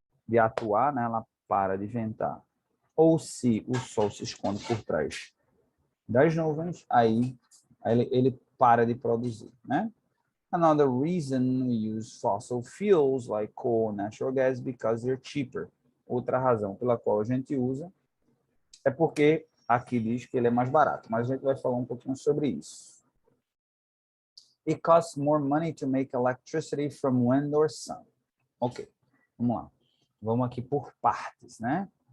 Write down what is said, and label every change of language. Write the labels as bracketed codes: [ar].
[pt] de atuar, né, ela para de ventar. Ou se o Sol se esconde por trás das nuvens, aí ele para de produzir, né? [en] Another reason we use fossil fuels like coal and natural gas because they're cheaper. [pt] Outra razão pela qual a gente usa é porque aqui diz que ele é mais barato, mas a gente vai falar um pouquinho sobre isso. [en] It costs more money to make electricity from wind or sun. [pt] Ok, vamos lá. Vamos aqui por partes, né?